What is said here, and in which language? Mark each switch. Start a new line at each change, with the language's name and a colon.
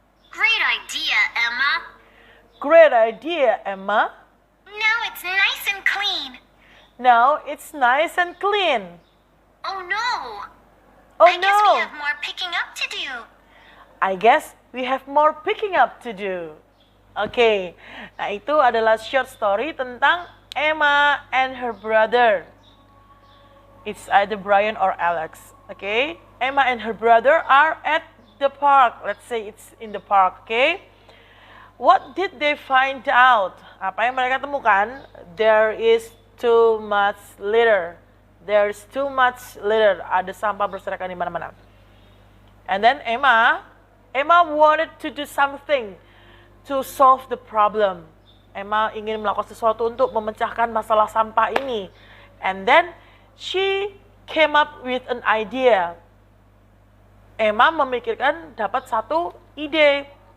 English: Great idea, Emma. Great idea, Emma. Now it's nice and clean. Now it's nice and clean. Oh no! Oh I guess no! we have more picking up to do. I guess we have more picking up to do.
Indonesian: Oke, nah itu adalah short story tentang
English: Emma and her brother. It's either Brian or Alex. Okay, Emma and her brother are at the park. Let's say it's in the park. Okay, what did they find out?
Indonesian: Apa yang mereka temukan?
English: There is too much litter. There's too much litter.
Indonesian: Ada sampah berserakan di mana-mana.
English: And then Emma wanted to do something to solve the problem.
Indonesian: Emma ingin melakukan sesuatu untuk memecahkan masalah sampah ini.
English: And then she came up with an idea.
Indonesian: Emma memikirkan dapat satu ide.